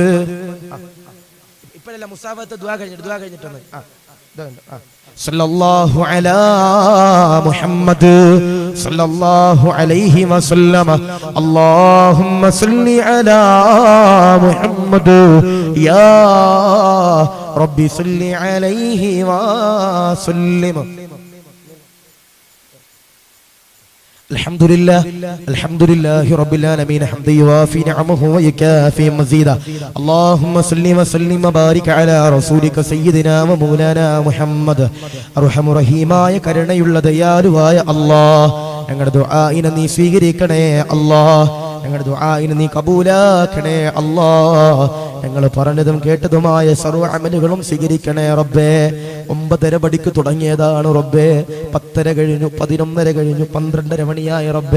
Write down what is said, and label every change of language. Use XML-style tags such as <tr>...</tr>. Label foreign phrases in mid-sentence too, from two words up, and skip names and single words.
<ml>ഇപ്പോഴല്ല മുസാഫത്ത് ദുആ കഴിഞ്ഞിട്ടൊന്ന്</ml> <ar>صلى الله على محمد صلى الله عليه وسلم. اللهم صل على محمد يا ربي صل عليه وسلم. الحمد لله رب العالمين حمدا يوافي نعمه ويكافي مزيدا. اللهم صل وسلم وبارك على رسولك سيدنا ومولانا محمد.</ar> <ml>അർഹമ റഹീമായ കരുണയുള്ള ദയാലുവായ അല്ലാഹ്, ഞങ്ങളുടെ ദുആഇനെ നീ സ്വീകരിക്കണേ അല്ലാഹ്. ഞങ്ങളുടെ ദുആഇനെ നീ കബൂലാക്കണേ അല്ലാഹ്. ഞങ്ങൾ പറഞ്ഞതും കേട്ടതുമായ സർവ്വ അമലുകളും സ്വീകരിക്കണേ റബ്ബേ. 9:30 മണിക്ക് തുടങ്ങിയതാണ് റബ്ബേ, 10:30 കഴിഞ്ഞു, 11:30 കഴിഞ്ഞു, 12:30 മണിയായി റബ്ബേ.</ml>